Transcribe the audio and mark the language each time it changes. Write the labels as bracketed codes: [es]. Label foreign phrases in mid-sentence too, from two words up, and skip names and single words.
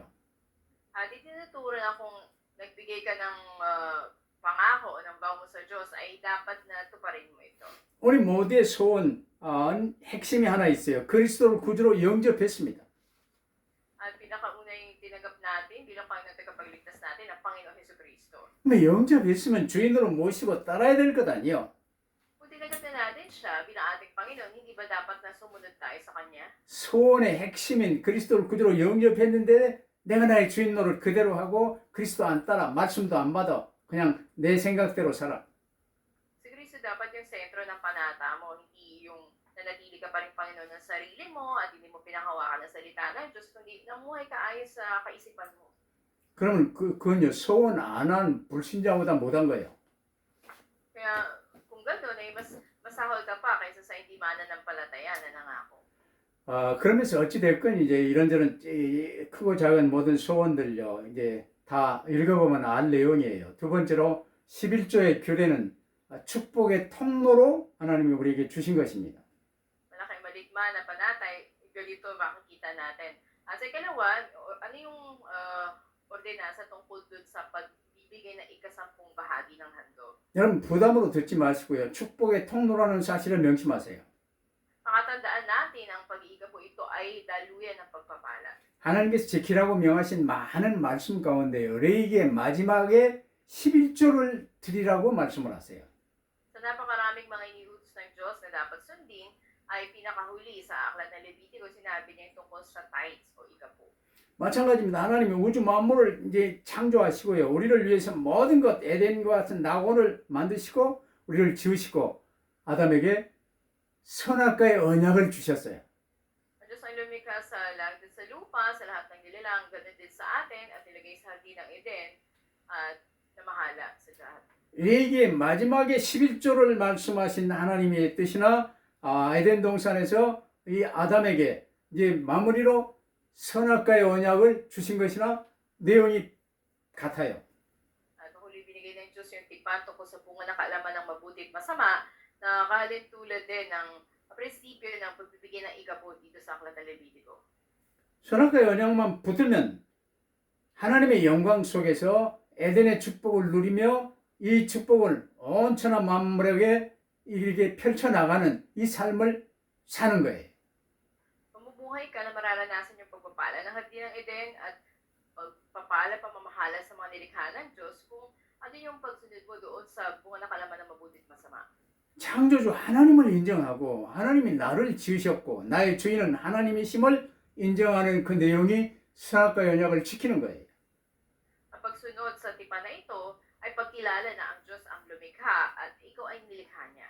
[tl] At itinuturan akong nagbigay ka ng pangako o ng vow mo sa Diyos ay dapat na tuparin mo ito. [ko] 우리 모두의 소원 핵심이 하나 있어요. 그리스도를 구주로 영접했습니다. [tl] At pinakauna yung tinanggap natin bilang Panginoon at tagapagligtas natin ang Panginoon Jesucristo. [ko] 근데 영접했으면 주인으로 모시고 따라야 될 것 아니에요. [tl] Kung tinanggap na natin siya bilang ating Panginoon, hindi ba dapat na sumunod tayo sa Kanya? [ko] 소원의 핵심인 그리스도를 구주로 영접했는데 내가 나의 주인 노릇 그대로 하고 그리스도 안 따라 말씀도 안 받아 그냥 내 생각대로 살아. [tl] Si Kristo dapat yung sentro ng panata mo, hindi yung nanatili ka pa rin Panginoon ng sarili mo at hindi mo pinanghawakan ng salita ng Diyos, kundi namuhay ka ayon sa kaisipan mo. [ko] 그러면 그건요 소원 안 한 불신자보다 못한 거예요. [tl] Kaya kung gano'n ay mas masahol ka pa kaysa sa hindi mananampalataya na nangako. [ko] 그러면서 어찌 됐건 이제 이런저런 크고 작은 모든 소원들요 이제 다 읽어보면 알 내용이에요. 두 번째로 11조의 규례는 축복의 통로로 하나님이 우리에게 주신 것입니다. [tl] Malaki maligma na panatay, ganito makikita natin. At sa ikalawa, ano yung ordinansa tungkol dun sa pagbibigay ng ikasampung bahagi ng handog? [ko] 여러분 부담으로 듣지 마시고요. 축복의 통로라는 사실을 명심하세요. [tl] Pakatandaan natin ang pag-iiga po ito ay daluyan ng pagpapala. [ko] 하나님께서 지키라고 명하신 많은 말씀 가운데요. 레위기의 마지막에 11조를 드리라고 말씀을 하세요. [tl] Sa napakaraming mga iniutos ng Diyos na dapat sundin, ay pinakahuli sa aklat ng Levitico, sinabi niya yung tungkol sa tithes o ikapo. [ko] 마찬가지입니다. 하나님이 우주 만물을 이제 창조하시고요. 우리를 위해서 모든 것 에덴과 같은 낙원을 만드시고 우리를 지으시고 아담에게 선악과의 언약을 주셨어요. [tl] Ang Diyos ay lumikha sa langit at sa lupa, sa lahat ng nilalang, ganun din sa atin, at nilagay sa hardin ng Eden, at namahala sa lahat. [ko] 레위기의 마지막에 11조를 말씀하신 하나님의 뜻이나 에덴 동산에서 이 아담에게 이제 마무리로 선악과의 언약을 주신 것이나 내용이 같아요. [tl] At huli binigay ng Diyos yung tipan tungkol sa bunga ng kaalaman ng mabuti at masama, na kalin tulad din ng prinsipyo ng pagbibigay ng ikapo dito sa aklat ng Levitico. [ko] 선악과의 언약만 붙들면 하나님의 영광 속에서 에덴의 축복을 누리며 이 축복을 온 천하 만물에게 이렇게 펼쳐나가는 이 삶을 사는 거예요. [tl] Mamumuhay ka na mararanasan yung pagpapala ng hardin ng Eden at pagpapala, pamamahala sa mga nilikha ng Diyos kung ano yung pagsunod mo doon sa bunga ng kaalaman ng mabuti at masama. [ko] 창조주 하나님을 인정하고 하나님이 나를 지으셨고 나의 주인은 하나님이심을 인정하는 그 내용이 선악과의 언약을 지키는 거예요. [tl] Ang pagsunod sa tipan na ito ay pagkilala na ang Diyos ang lumikha at ikaw ay nilikha niya.